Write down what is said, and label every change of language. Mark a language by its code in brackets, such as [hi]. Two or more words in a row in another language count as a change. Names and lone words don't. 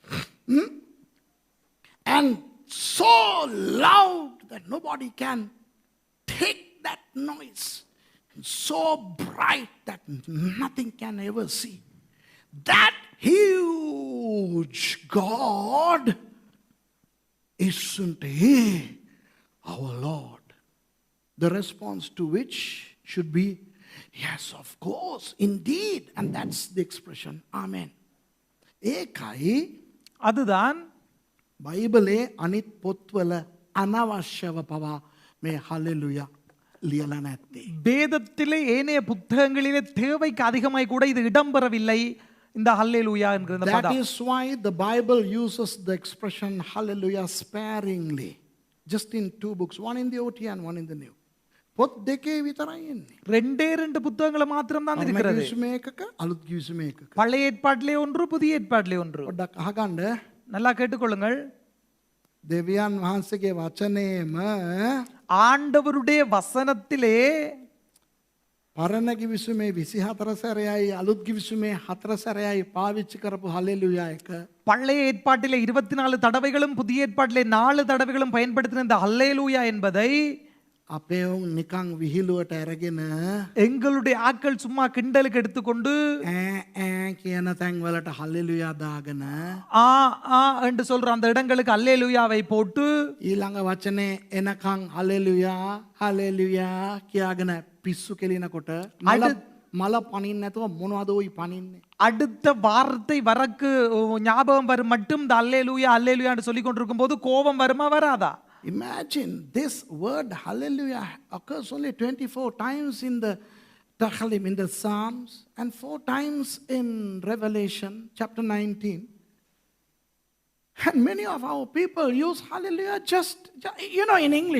[en] and so loud that nobody can take that noise and so bright that nothing can ever see that huge God isn't he our Lord? The response to which should be, yes, of course, indeed. And that's the expression, Amen. [si] ඒකයි [ta] அதுதான் [si] බයිබලේ අනිත් පොත්වල අනවශ්‍යව පවා මේ හලෙලුයා ලියලා නැත්තේ. [ta] வேதத்திலே ஏனைய புத்தகங்களிலே தேவைக்கு அதிகமாய் கூட இது இடம்பெறவில்லை இந்த ஹல்லேலூயா என்கிற இந்த [en] That [ta] பதம். [en] is why the Bible uses the expression hallelujah sparingly. Just in 2 books, one in the OT and one in the New. [si] පොත් දෙකේ විතරයි එන්නේ. [ta] ரெண்டே ரெண்டு புத்தகங்கள் மாத்திரம் தான் இருக்கிறது. [si] කිවිසුම එකක අලුත් කිවිසුම එකක. [ta] பழைய ஏற்பாட்டிலே ஒன்று புதிய ஏற்பாட்டிலே ஒன்று. [si] පොඩ්ඩක් අහගන්න. [ta] நல்லா கேட்டுக்கொள்ளுங்கள். [si] දෙවියන් වහන්සේගේ වචනේම [ta] ஆண்டவருடைய வசனத்திலே [si] පරණ කිවිසුමේ 24 සැරයයි අලුත් කිවිසුමේ 4 සැරයයි පාවිච්චි කරපු හලෙලුයා එක [ta] பழைய ஏற்பாட்டிலே 24 தடவைகளும் புதிய ஏற்பாட்டிலே 4 தடவைகளும் பயன்படுத்தின இந்த ஹல்லேலூயா என்பதை [si] අපේ උන් නිකන් විහිළුවට අරගෙන [ta] எங்களுடைய ஆட்கள் சும்மா கிண்டலுக்கு எடுத்துக்கொண்டு [si] කියන තැන් වලට හලෙලුයා දාගෙන [ta] ஆ ஆ என்று சொல்ற அந்த இடங்களுக்கு அல்லேலூயாவை போட்டு [si] ඊළඟ වචනේ එනකන් හලෙලුයා හලෙලුයා කියාගෙන පිස්සු කෙලිනකොට මල පනින්න නැතුව මොනවද ඔයි පනින්නේ [ta] அடுத்த வார்த்தை வரக்கு ஞாபகம் வரும் மட்டும் இந்த அல்லேலூயா அல்லேலூயான்னு சொல்லி கொண்டிருக்கும் போது கோபம் வருமா வராதா? [en] Imagine this word hallelujah occurs only 24 times in the Tahlim, in the Psalms, and 4 times in Revelation chapter 19. And many of our people use hallelujah just you know, in English.